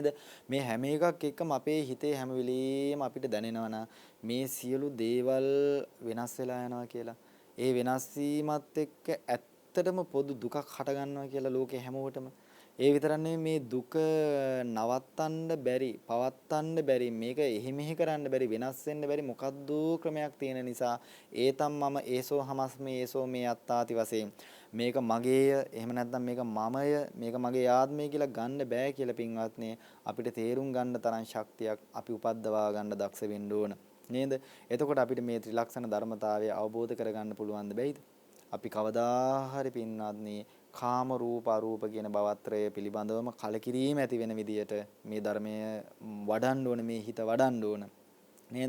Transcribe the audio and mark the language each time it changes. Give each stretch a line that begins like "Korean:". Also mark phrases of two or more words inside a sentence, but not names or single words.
Sinhala: මේ හැම එකක් එක්කම අපේ හිතේ හැම වෙලෙම අපිට දැනෙනවා මේ සියලු දේවල් වෙනස් වෙලා යනවා කියලා. ඒ වෙනස් වීමත් එක්ක ඇත්තටම පොදු දුකක් හට ගන්නවා කියලා ලෝකේ හැමෝටම. ඒ විතරක් මේ දුක නවත්තන්න බැරි, පවත්තන්න බැරි, මේක එහෙ මෙහෙ කරන්න බැරි, වෙනස් වෙන්න බැරි මොකද්ද ක්‍රමයක් තියෙන නිසා
Pali: ඒතම් මම ඒසෝ හමස්මේ ඒසෝ මේ අත්තාති
Sinhala: වශයෙන් මේක මගේය, එහෙම නැත්නම් මේක මමය, මේක මගේ ආත්මය කියලා ගන්න බෑ කියලා පින්වත්නි අපිට තේරුම් ගන්න තරම් ශක්තියක් අපි උපද්දවා ගන්න දක්ෂ වෙන්න ඕන නේද? එතකොට අපිට මේ ත්‍රිලක්ෂණ ධර්මතාවය අවබෝධ කරගන්න පුළුවන් ද බැයිද? අපි කවදා හරි පින්වත්නි කාම රූප අරූප කියන භවත්‍රය පිළිබඳවම කලකිරීම ඇති වෙන විදියට මේ ධර්මය වඩන්න ඕන, මේ හිත වඩන්න ඕන නේද?